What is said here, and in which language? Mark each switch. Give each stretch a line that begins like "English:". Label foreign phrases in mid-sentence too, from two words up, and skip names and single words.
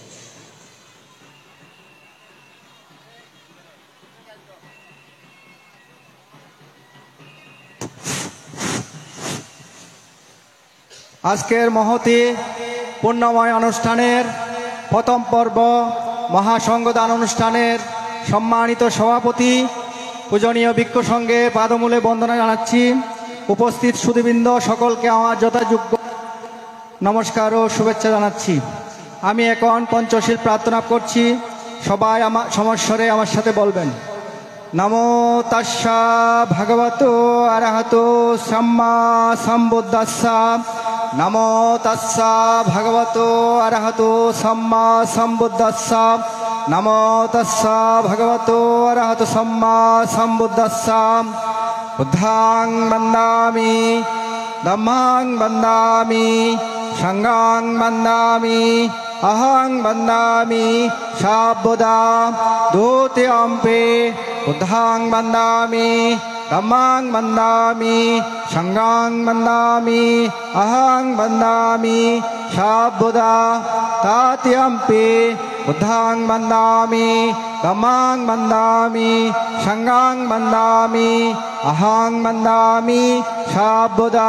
Bangla: আজকের মহতি পুণ্যময় অনুষ্ঠানের প্রথম পর্ব মহাসংঘদান অনুষ্ঠানের সম্মানিত সভাপতি পূজনীয় ভিক্ষু সংঘের পাদমূলে বন্দনা জানাচ্ছি। উপস্থিত সুধীবৃন্দ সকলকে আমার যথাযোগ্য নমস্কার ও শুভেচ্ছা জানাচ্ছি। আমি এখন পঞ্চশীল প্রার্থনা করছি, সবাই আমার সমস্বরে আমার সাথে বলবেন।
Pali: নমো তাস্সা ভগবতো অরহতো সাম্মা সম্বুদ্ধাস্সা। নমো তাস্সা ভগবতো অরহতো সাম্মা সম্বুদ্ধাস্সা। নমো তাস্সা ভগবতো অরহতো সাম্মা সম্বুদ্ধাস্সা। বুদ্ধাং বন্দামি, ধম্মাং বন্দামি, সংঘাং বন্দামি, अहं वन्दामि शाब्बुदा द्वितीयम्पि बुद्धां वन्दामि, धम्मां वन्दामि, संघां वन्दामि, अहं वन्दामि शाब्बुदा तृतीयम्पि बुद्धां वन्दामि, धम्मां वन्दामि, संघां वन्दामि, अहं वन्दामि शाब्बुदा।